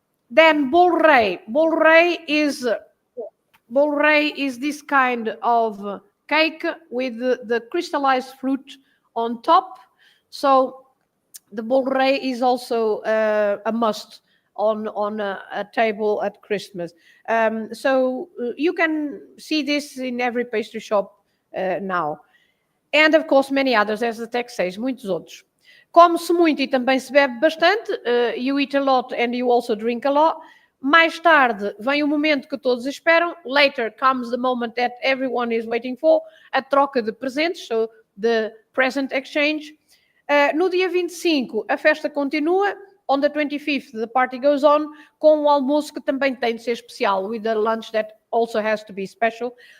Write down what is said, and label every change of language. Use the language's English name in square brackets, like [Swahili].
[English] Then bolo rei. Bolo rei is this kind of cake with the crystallized fruit on top. So the bolo rei is also a must on a table at Christmas. So you can see this in every pastry shop now. And of course many others, as the text says, [Portuguese] muitos outros. Come-se muito e também se bebe bastante. [English] You eat a lot and you also drink a lot. [Portuguese] Mais tarde vem o momento que todos esperam. [English] Later comes the moment that everyone is waiting for. [Portuguese] A troca de presentes, [English] so the present exchange. [Portuguese] No dia 25 a festa continua. [English] On the 25th the party goes on, [Portuguese] com o almoço que também tem de ser especial, [English] with a lunch that also has to be special.